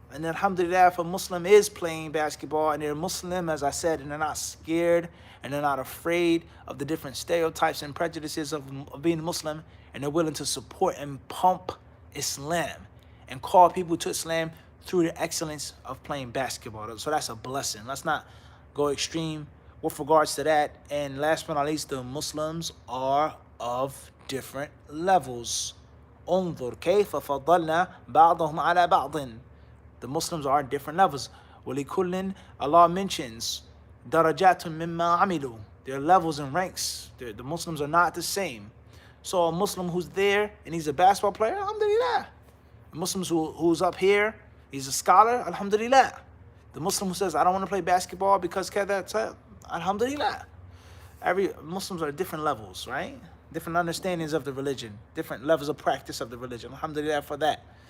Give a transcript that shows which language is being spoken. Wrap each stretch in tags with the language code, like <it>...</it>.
<en>And then, alhamdulillah, if a Muslim is playing basketball and they're Muslim, as I said, and they're not scared and they're not afraid of the different stereotypes and prejudices of being Muslim, and they're willing to support and pump Islam and call people to Islam through the excellence of playing basketball. So that's a blessing. Let's not go extreme with regards to that. And last but not least, the Muslims are of different levels.</en> <ar>انظر كيف فضلنا بعضهم على بعض.</ar> <en>The Muslims are at different levels.</en> <ar>وَلِكُلٍّ,</ar> <en>Allah mentions</en> <ar>درجات مما عملوا.</ar> <en>Their levels and ranks. The Muslims are not the same. So a Muslim who's there and he's a basketball player, alhamdulillah. A Muslim who's up here, he's a scholar, alhamdulillah. The Muslim who says, I don't want to play basketball because kada, alhamdulillah. Muslims are at different levels, right? Different understandings of the religion, different levels of practice of the religion. Alhamdulillah for that.</en>